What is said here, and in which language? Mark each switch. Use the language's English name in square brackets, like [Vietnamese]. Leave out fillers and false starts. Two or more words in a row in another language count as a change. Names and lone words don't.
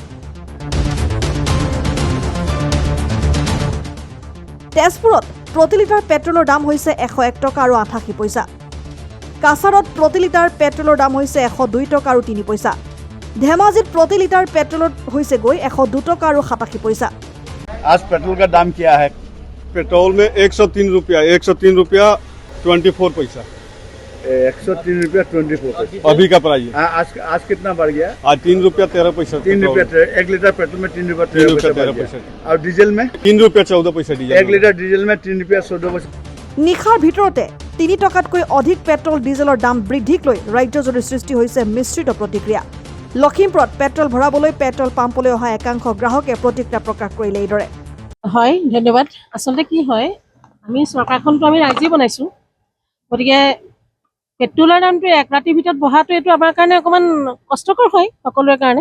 [Assamese] তেজপুৰত প্ৰতি লিটাৰ পেট্ৰলৰ দাম হৈছে 101 টকা আৰু 88 পইচা। কাছাৰত প্ৰতি লিটাৰ পেট্ৰলৰ দাম হৈছে 102 টকা আৰু 3 পইচা। ধেমাজিত প্ৰতি লিটাৰ পেট্ৰলত হৈছে গৈ 102 টকা আৰু 87 পইচা। [Hindi] आज पेट्रोल का दाम क्या है? पेट्रोल में 103 रुपया 24 पैसा। 103 रुपया 24 पैसा अभी का प्राइस है। आज कितना बढ़ गया? आज 3 रुपया 13 पैसा। 3 रुपया 1 लीटर पेट्रोल में 3 रुपया 13 पैसा। और डीजल में 3 रुपया 14 पैसा डीजल। 1 लीटर डीजल में 3 रुपया 14 पैसा। [Assamese] নিশাৰ ভিতৰতে 3 টকাতকৈ অধিক পেট্ৰল ডিজেলৰ দাম বৃদ্ধিক লৈ ৰাজ্যজুৰি সৃষ্টি হৈছে মিশ্ৰিত প্ৰতিক্ৰিয়া। লখিমপুৰত পেট্ৰল ভৰাবলৈ পেট্ৰল পাম্পলৈ অহা একাংশ গ্ৰাহকে প্ৰতিক্ৰিয়া প্ৰকাশ কৰিলে এইদৰে। হয়, ধন্যবাদ। আচলতে কি হয়, আমি চৰকাৰখনটো আমি ৰাইজেই বনাইছোঁ, গতিকে পেট্ৰলৰ দামটো এক ৰাতিৰ ভিতৰত বঢ়াটো এইটো আমাৰ কাৰণে অকণমান কষ্টকৰ হয় সকলোৰে কাৰণে।